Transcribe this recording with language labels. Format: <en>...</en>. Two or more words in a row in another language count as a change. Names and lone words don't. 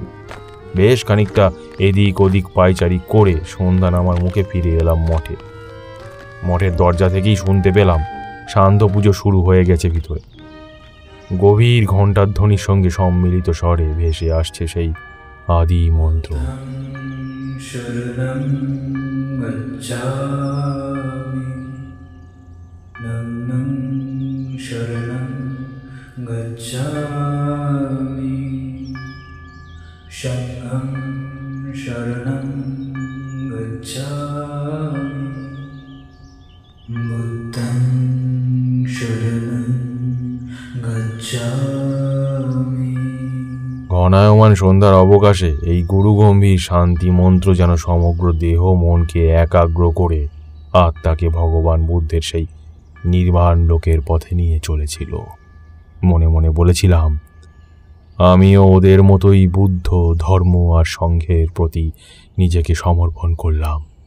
<bn>বেশ খানিকটা এদিক ওদিক পায়চারি করে সন্ধ্যা নামার মুখে ফিরে এলাম মঠে। মঠের দরজা থেকেই শুনতে পেলাম সান্ধ্য পুজো শুরু হয়ে গেছে ভিতরে। গভীর ঘণ্টার ধ্বনির সঙ্গে সম্মিলিত স্বরে ভেসে আসছে সেই আদি মন্ত্র।</bn> <pi>শরণং গচ্ছামি, নমঃ শরণং গচ্ছামি, সংঘং শরণং গচ্ছামি, বুদ্ধং শরণং গচ্ছামি।</pi> <bn>ঘনায়মান সন্ধ্যার অবকাশে এই গুরুগম্ভীর শান্তি মন্ত্র যেন সমগ্র দেহ মনকে একাগ্র করে আত্মাকে ভগবান বুদ্ধের সেই নির্বাণ লোকের পথে নিয়ে চলেছিল। মনে মনে বলেছিলাম, আমিও ওদের মতোই বুদ্ধ ধর্ম আর সংঘের প্রতি নিজেকে সমর্পণ করলাম।</bn>